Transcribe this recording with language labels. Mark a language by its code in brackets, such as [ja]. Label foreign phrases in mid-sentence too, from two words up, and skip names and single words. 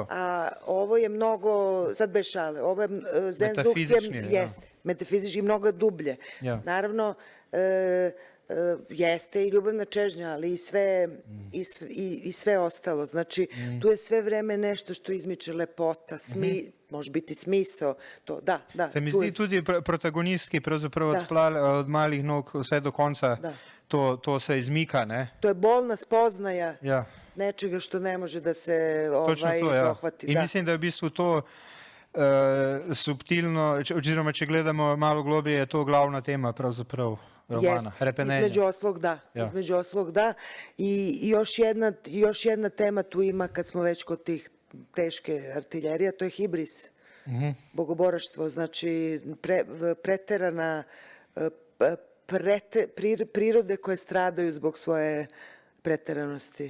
[sr] A ovo je mnogo, sad bez šale, ovo je metafizički mnogo dublje. Naravno, jeste i ljubavna čežnja, ali i sve ostalo. Znači, tu je sve vreme nešto što izmiče lepota, može biti smisao. [sl] Se mi zdi tudi protagonistki pravzaprav od malih nog vse do konca to se izmika, ne? [sr] To je bolna spoznaja nečega što ne može da se dohvati. [sl] In mislim, da je v bistvu to subtilno, oziroma če gledamo malo globje, je to glavna tema pravzaprav romana, hrepenenje. [sr] Između oslog da. I još jedna tema tu ima, kad smo već kod tih teške artiljerije, to je hibris, bogoboraštvo, znači preterana prirode koje stradaju zbog svoje preteranosti.